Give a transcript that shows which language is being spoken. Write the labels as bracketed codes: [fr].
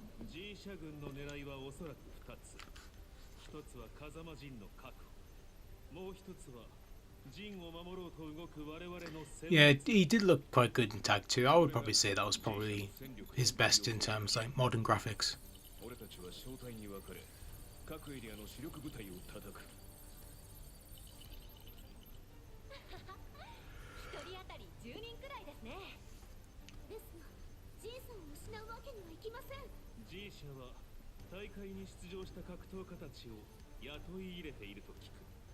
[ja] G 社軍の狙いはおそらく2つ。1つは風間陣の確保。もう1つは陣を守ろうと動く我々の。 [en] Yeah, he did look quite good in Tag 2. I would probably say that was probably his best in terms like modern graphics. [ja] 俺たちは小隊に分かれ、各エリアの主力部隊を叩く。一人当たり10人くらいですね。ですが、ジンさんを失うわけにはいきません。 G 社は大会に出場した格闘家たちを雇い入れていると聞く。